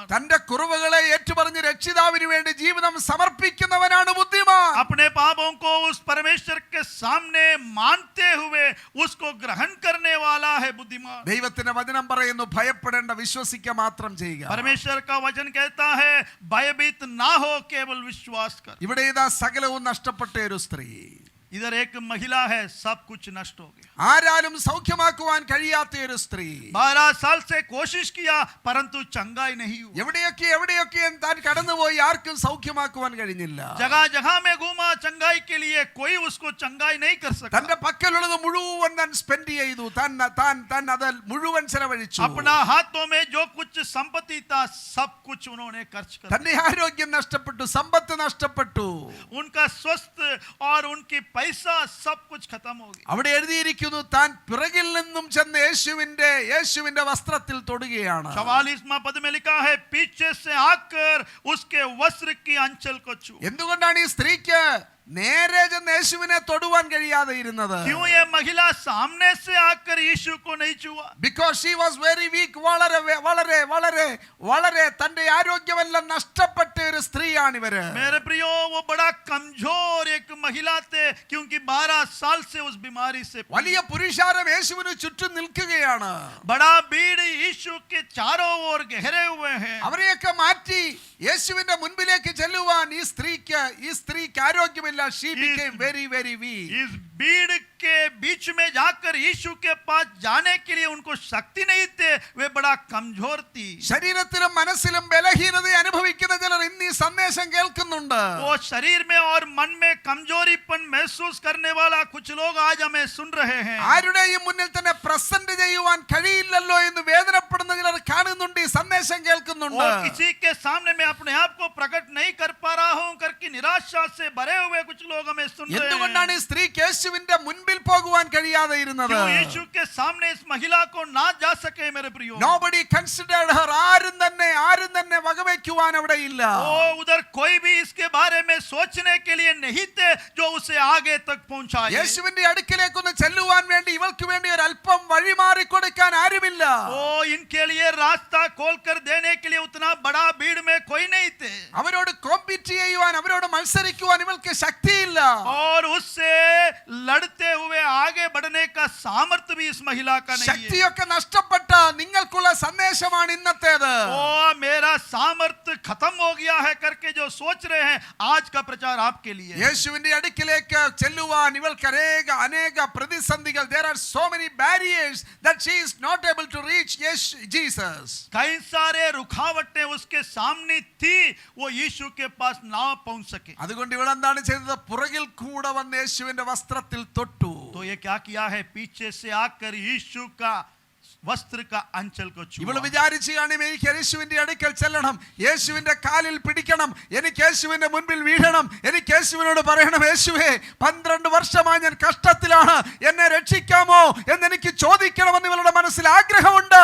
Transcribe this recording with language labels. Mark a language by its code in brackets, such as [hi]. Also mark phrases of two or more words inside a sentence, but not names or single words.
[ml] തന്റെ കുറവുകളെ ഏറ്റുപറഞ്ഞ് രക്ഷിതാവിന് വേണ്ടി ജീവിതം സമർപ്പിക്കുന്നവനാണ് ബുദ്ധിമാൻ. [hi] अपने पापों को उस परमेश्वर के सामने मानते हुए उसको ग्रहण करने वाला है बुद्धिमान. [ml] ദൈവത്തിന്റെ വചനം പറയുന്നു, ഭയപ്പെടേണ്ട, വിശ്വസിക്കുക മാത്രം ചെയ്യുക. [hi] परमेश्वर का वचन कहता है, भयभीत ना हो, केवल विश्वास कर. [ml] ഇവിടെ ഇതാ സകലവും നഷ്ടപ്പെട്ട ഒരു സ്ത്രീ. [hi] इधर एक महिला है, सब कुछ नष्ट हो गया. [ml] ആരാലും സൗഖ്യമാക്കുവാൻ കഴിയാത്ത ഒരു സ്ത്രീ. [hi] 12 साल से कोशिश किया परंतु चंगाई नहीं हुई. [ml] എവിടെയൊക്കെ താൻ കടന്നുപോയി, ആർക്കും സൗഖ്യമാക്കുവാൻ കഴിഞ്ഞില്ല. [hi] जगह जगह में घूमा चंगाई के लिए, कोई उसको चंगाई नहीं कर सका. [ml] തന്റെ പക്കലുള്ളത് മുഴുവൻ താൻ സ്പെൻഡ് ചെയ്തു, താൻ അത് മുഴുവൻ ചെലവഴിച്ചു. [hi] अपना हाथों में जो कुछ संपत्ति था, सब कुछ उन्होंने खर्च कर [ml] തന്റെ ആരോഗ്യം നഷ്ടപ്പെട്ടു, സമ്പത്ത് നഷ്ടപ്പെട്ടു. [hi] उनका स्वस्थ और उनकी पैसा सब कुछ खत्म हो गया. [ml] അവിടെ എഴുതിയിരിക്കുന്നു, താൻ പിറകിൽ നിന്നും ചെന്ന് യേശുവിന്റെ വസ്ത്രത്തിൽ തൊടുകയാണ്. [hi] 44वां पद में लिखा है, पीछे से आकर उसके वस्त्र की अंचल को छू. [ml] എന്തുകൊണ്ടാണ് ഈ സ്ത്രീക്ക് നേരെ ചെന്ന് യേശുവിനെ തൊടുവാൻ കഴിയാതെ ഇരുന്നത്? [hi] क्यों ये महिला सामने से आकर यीशु को नहीं छुआ? [en] Because she was very weak. [ml] വളരെ തന്റെ ആരോഗ്യമെല്ലാം നഷ്ടപ്പെട്ട ഒരു സ്ത്രീയാണ് ഇവര്. [hi] मेरे प्रियो, वो बड़ा कमजोर एक महिला थे, क्योंकि 12 साल से उस बीमारी से. [ml] വലിയ പുരുഷാരം യേശുവിന് ചുറ്റും നിൽക്കുകയാണ്. [hi] बड़ा भीड़ यीशु के चारों ओर घेरे हुए हैं. [ml] അവരെയൊക്കെ മാറ്റി യേശുവിന്റെ മുൻപിലേക്ക് ചെല്ലുവാൻ ഈ സ്ത്രീക്ക് ആരോഗ്യമില്ല. [en] She became very weak. [hi] इस भीड़ के बीच में जाकर यीशु के पास जाने के लिए उनको शक्ति नहीं थे, वे बड़ा कमजोर थी. [ml] ശരീരത്തിലും മനസ്സിലും ബലഹീനത അനുഭവിക്കുന്ന ചിലർ ഇന്ന് ഈ സന്ദേശം കേൾക്കുന്നുണ്ട്. [hi] वो शरीर में और मन में कमजोरीपन महसूस करने वाला कुछ लोग आज हमें सुन रहे हैं. [ml] ആരുടെയും മുന്നിൽ തന്നെ പ്രസന്റ് ചെയ്യുവാൻ കഴിയില്ലല്ലോ എന്ന് വേദനപ്പെടുന്ന ചിലർ കാണുന്നുണ്ട്, ഈ സന്ദേശം കേൾക്കുന്നുണ്ട്. [hi] और किसी के सामने मैं अपने आप को प्रकट नहीं कर पा रहा हूं करके निराशा से भरे हुए कुछ लोग हमें सुन रहे हैं. [ml] എന്തുകൊണ്ടാണ് ഈ സ്ത്രീക്ക് യേശുവിന്റെ മുൻപിൽ പോകുവാൻ കഴിയാതെ ഇരുന്നത്? [hi] क्यों यीशु के सामने इस महिला को ना जा सके मेरे प्रियो? [en] Nobody considered her. [ml] ആരും തന്നെ വകവയ്ക്കുവാൻ അവിടെ ഇല്ല. [hi] ओ उधर कोई भी इसके बारे में सोचने के लिए नहीं थे जो उसे आगे तक पहुंचाए. [ml] യേശുവിന്റെ അടുക്കലേക്ക് ഒന്ന് ചെല്ലുവാൻ വേണ്ടി ഇവൾക്ക് വേണ്ടി ഒരു അല്പം വഴിമാറി കൊടുക്കാൻ ആരുമില്ല. [hi] ओ इनके लिए रास्ता खोलकर देने के लिए उतना बड़ा भीड़ में कोई नहीं थे. [ml] അവരോട് കോമ്പീറ്റ് ചെയ്യുവാൻ, അവരോട് മത്സരിക്കുവാൻ ഇവൾക്ക് ശക്തിയില്ല. [hi] और उससे लड़ते हुए आगे बढ़ने का सामर्थ्य भी इस महिला का नहीं है. [ml] ശക്തിയൊക്കെ നഷ്ടപ്പെട്ട നിങ്ങൾക്കുള്ള സന്ദേശമാണ് ഇന്നത്തേത്. [hi] ओ मेरा सामर्थ्य खत्म हो गया है करके जो सोच रहे हैं, आज का प्रचार आपके लिए. [ml] യേശുവിന്റെ അടുക്കിലേക്ക് ചെല്ലുവാൻ ഇവൾക്ക് അനേക പ്രതിസന്ധികൾ. [en] There are so many barriers that she is not able to reach Jesus. [hi] कई सारे रुकावटें उसके सामने थी, वो यीशु के पास ना पहुंच सके. [ml] അതുകൊണ്ട് ഇവൾ എന്താണ് ചെയ്തത്? പുറകിൽ കൂടെ വന്ന് യേശുവിന്റെ വസ്ത്രത്തിൽ തൊട്ടു. [hi] तो ये क्या किया है? पीछे से आकर यीशु का वस्त्र का अंचल को छुआ. [ml] ഇവള് വിചാരിച്ചു കാണും, എനിക്ക് യേശുവിന്റെ അടുക്കൽ ചെല്ലണം, യേശുവിന്റെ കാലിൽ പിടിക്കണം, എനിക്ക് യേശുവിന്റെ മുൻപിൽ വീഴണം, എനിക്ക് യേശുവിനോട് പറയണം, യേശുവേ 12 വർഷമായി ഞാൻ കഷ്ടത്തിലാണ്, എന്നെ രക്ഷിക്കാമോ എന്ന് എനിക്ക് ചോദിക്കണമെന്ന് ഇവളുടെ മനസ്സിൽ ആഗ്രഹമുണ്ട്.